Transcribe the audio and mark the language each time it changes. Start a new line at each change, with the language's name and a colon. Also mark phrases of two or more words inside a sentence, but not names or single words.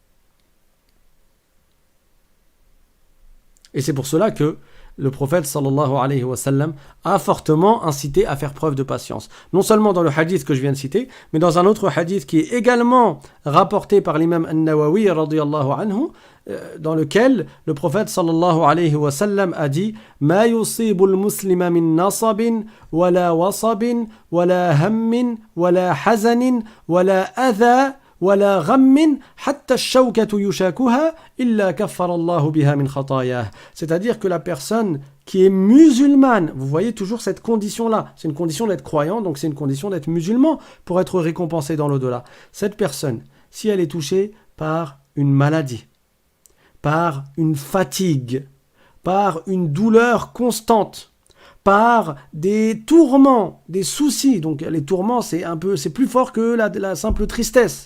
French: Et c'est pour cela que le prophète
Arabic: صلى الله عليه وسلم
French: a fortement incité à faire preuve de patience. Non seulement dans le hadith que je viens de citer, mais dans un autre hadith qui est également rapporté par l'imam An-Nawawi
Arabic: رضي الله عنه,
French: dans lequel le prophète
Arabic: صلى الله عليه وسلم
French: a dit «
Arabic: ما يصيب المسلم من نصب، ولا وصب، ولا هم، ولا حزن، ولا أذى, ولا غم حتى الشوكة يشاكها إلا كفر الله بها من خطاياه.
French: C'est-à-dire que la personne qui est musulmane, vous voyez toujours cette condition-là, c'est une condition d'être croyant, donc c'est une condition d'être musulman pour être récompensé dans l'au-delà. Cette personne, si elle est touchée par une maladie, par une fatigue, par une douleur constante, par des tourments, des soucis, donc les tourments c'est plus fort que la simple tristesse.